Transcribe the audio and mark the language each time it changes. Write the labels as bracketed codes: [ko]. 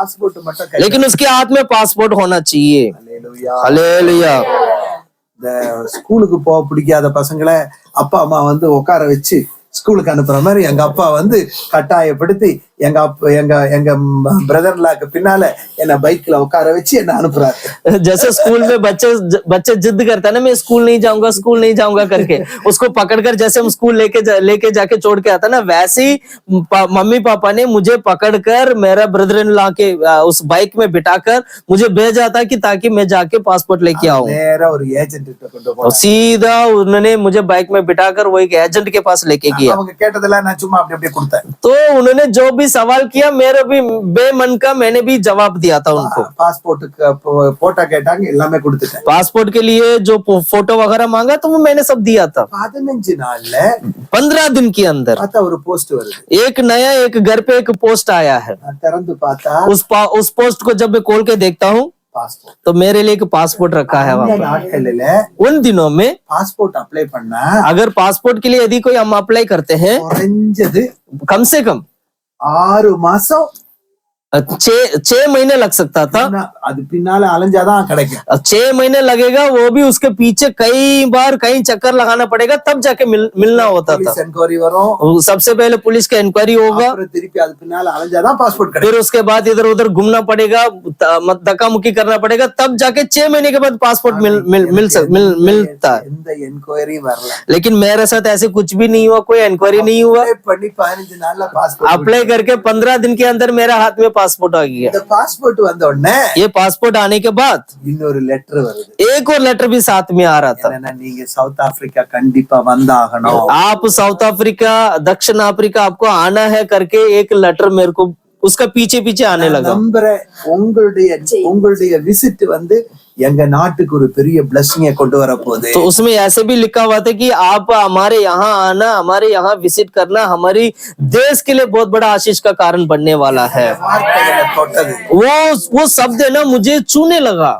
[ta] Passport மட்டும் கை. [hi] लेकिन उसके हाथ में पासपोर्ट होना चाहिए। [ta] ஹல்லேலூயா. [hi] हालेलुया। [ta] இந்த ஸ்கூலுக்கு போக பிடிக்காத பசங்களை அப்பா அம்மா வந்து உட்கார வச்சு ஸ்கூலுக்கு அனுப்புற மாதிரி எங்க அப்பா வந்து கட்டாயப்படுத்தி எங்க எங்க பிரதர்லாக்கு பின்னால என்ன பைக்ல உட்கார வச்சு என்ன அனுப்புறாரு। [hi] जैसे स्कूल में बच्चे जिद करता है ना, मैं स्कूल नहीं जाऊंगा करके, उसको पकड़कर जैसे हम स्कूल लेके जाके छोड़ के आता ना, वैसे ही मम्मी पापा ने मुझे पकड़कर मेरा ब्रदर इन लॉ के उस बाइक में बिठाकर मुझे भेजा था कि ताकि मैं जाके पासपोर्ट लेके आऊं। [ta] நேரா ஒரு ஏஜென்ட் கிட்ட கொண்டு [hi] और [ta] போனாரு। [hi] सीधा उन्होंने मुझे बाइक में बिठाकर वो एक एजेंट के पास लेके गया। [ta] அவங்க கேட்டதெல்லாம் நான் சும்மா அப்படி அப்படியே கொடுத்தேன்। [hi] तो उन्होंने जो भी सवाल किया, मेरे भी बेमन का मैंने भी जवाब दिया था उनको। [ta] பாஸ்போர்ட்டுக்கு போட்டோ கேட்டாங்க, எல்லாமே கொடுத்துட்டேன்। [hi] पासपोर्ट के लिए जो फोटो वगैरह मांगा तो वो मैंने सब दिया था। [ta] 15 நாள்ல [hi] 15 दिन के अंदर [ta] பார்த்தா ஒரு போஸ்ட் வருது। [hi] एक घर पे एक पोस्ट आया है। [ta] நான் திறந்து பார்த்தா [hi] उस पोस्ट को जब मैं खोल के देखता हूँ [ta] பாஸ்போர்ட்। [hi] तो मेरे लिए एक पासपोर्ट रखा है वहाँ [ta] இந்த [hi] पर। [ta] நாட்களில [hi] उन दिनों में [ta] பாஸ்போர்ட் அப்ளை பண்ணா [hi] अगर पासपोर्ट के लिए यदि कोई हम अप्लाई करते हैं, [ta] குறைஞ்சது [hi] कम से कम [ta] 6 மாசம் [hi] 6 महीने लग सकता था। [ta] அது பின்னால அலைஞ்சாதான் கிடைக்கும்। [hi] 6 महीने लगेगा, वो भी उसके पीछे कई चक्कर लगाना पड़ेगा, तब जाके मिलना होता था। [ta] போலீஸ் என்கொயரி வரும், [hi] सबसे पहले पुलिस का इंक्वायरी होगा, [ta] அப்புறம் திருப்பி அது பின்னால அலைஞ்சாதான் பாஸ்போர்ட் கிடைக்கும்। [hi] फिर उसके बाद इधर उधर घूमना पड़ेगा, धक्का मुक्की करना पड़ेगा, तब जाके 6 महीने के बाद पासपोर्ट मिलता है। [ta] எந்த என்கொயரி வரல, [hi] लेकिन मेरे साथ ऐसे कुछ भी नहीं हुआ, कोई इंक्वायरी नहीं हुआ। [ta] Apply பண்ணி 15 நாள்ல பாஸ்போர்ட்। [hi] अप्लाई करके 15 दिन के अंदर मेरे हाथ में पासपोर्ट आ गया। [ta] இந்த பாஸ்போர்ட் வந்த உடனே [hi] ये पासपोर्ट आने के बाद [ta] இன்னொரு லெட்டர் வருது। [hi] एक और लेटर भी साथ में आ रहा था। [ta] என்னன்னா, நீங்க சவுத் ஆப்பிரிக்கா கண்டிப்பா வந்தாகணும், [hi] आप साउथ अफ्रीका, दक्षिण अफ्रीका आपको आना है करके एक लेटर मेरे को उसका पीछे आने लगा। [ta] நம்புறேன் உங்களுடைய விசிட் வந்து எங்க நாட்டுக்கு ஒரு பெரிய பிளஸிங்க கொண்டு வர போகுது। [hi] तो उसमें ऐसे भी लिखा हुआ था कि आप हमारे यहाँ आना, हमारे यहाँ विजिट करना हमारी देश के लिए बहुत बड़ा आशीष का कारण बनने वाला है। [ta] வார்த்தைகளை தொட்டது। [hi] वो शब्द है ना, मुझे छूने लगा।